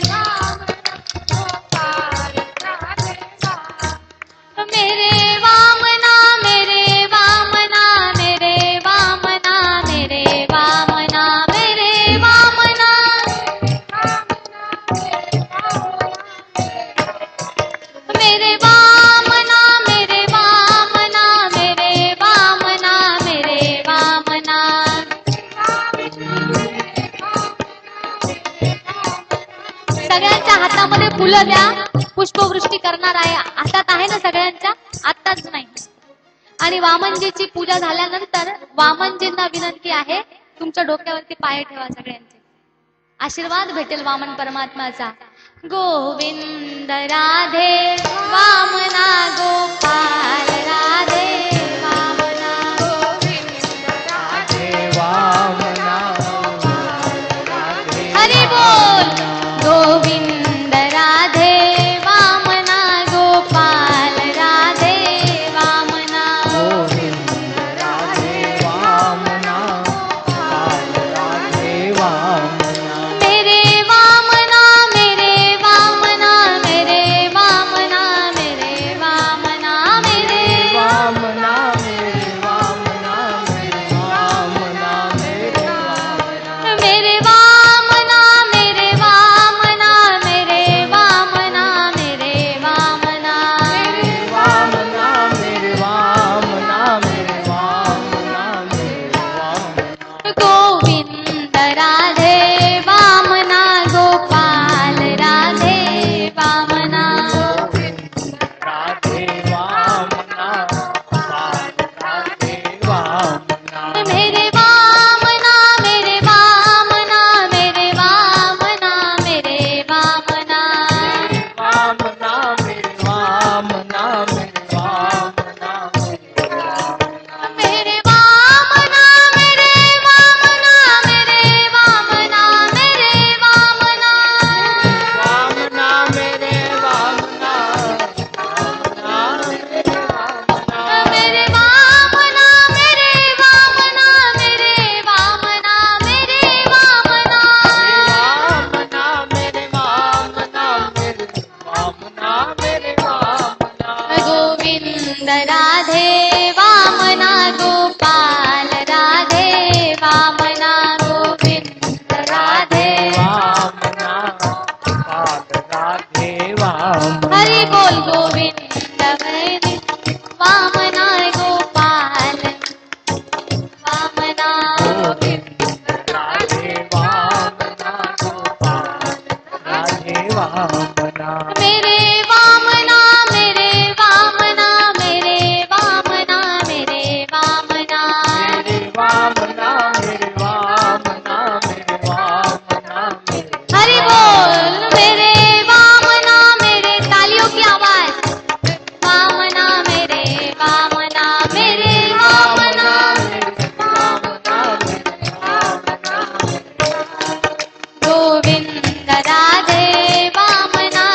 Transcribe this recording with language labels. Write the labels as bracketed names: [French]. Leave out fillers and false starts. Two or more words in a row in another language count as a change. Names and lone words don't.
[Hindi] मेरे वामना, मेरे वामना, मेरे वामना, मेरे वामना, मेरे वामना, मेरे वामना, मेरे वामना, मेरे वामना, मेरे वामना। [Marathi] सगळ्यांच्या हातामध्ये फुलं द्या, पुष्पवृष्टी करणार आहे। हातात आहे ना सगळ्यांच्या? आत्ताच नाही। आणि वामनजीची पूजा झाल्यानंतर वामनजींना विनंती आहे, तुमच्या डोक्यावरती पाय ठेवा सगळ्यांचे, आशीर्वाद भेटेल वामन परमात्माचा। [Hindi] गोविंद राधे वामना, गोपाल राधे वामना, गोविंद राधे वामना हरि बोल। गोविंद राधे वामना, गोपाल राधे वामना, गोविंद राधे वामना काल राधे वामना मेरे वामना, मेरे वामना, मेरे वामना, मेरे वामना, मेरे वामना मेरे वामना मेरे वामना मेरे वामना मेरे वामना, मेरे वामना, मेरे वामना, मेरे वामना, वामना मेरे वामना मेरे वामना मेरे वामना गोविंद राधे वामना, गोपाल राधे वामना, राधे वामना काल राधे वामना मेरे वामना, मेरे वामना, मेरे वामना, मेरे वामना, वामना मेरे वामना मेरे वामना मेरे वामना मेरे वामना, मेरे वामना, मेरे वामना, मेरे वामना, वामना मेरे वामना वामना मेरे वामना मेरे वामना, मेरे वामना, मेरे वामना, मेरे वामना, वामना मेरे वामना मेरे वामना मेरे वामना गोविंद राधे वामना, गोपाल राधे वामना, गोविंद राधे वामना काल राधे वामना हरि बोल। गोविंद मेरे वामना, गोपाल वामना, राधे वामना गोपाल राधे वामना मेरे वामना, मेरे वामना, मेरे वामना, मेरे वामना, मेरे वामना मेरे वामना मेरे वामना मेरे हरि बोल। मेरे वामना, मेरे तालियों की आवाज, वामना, मेरे वामना, मेरे वामना, गोविंद राधे वामना,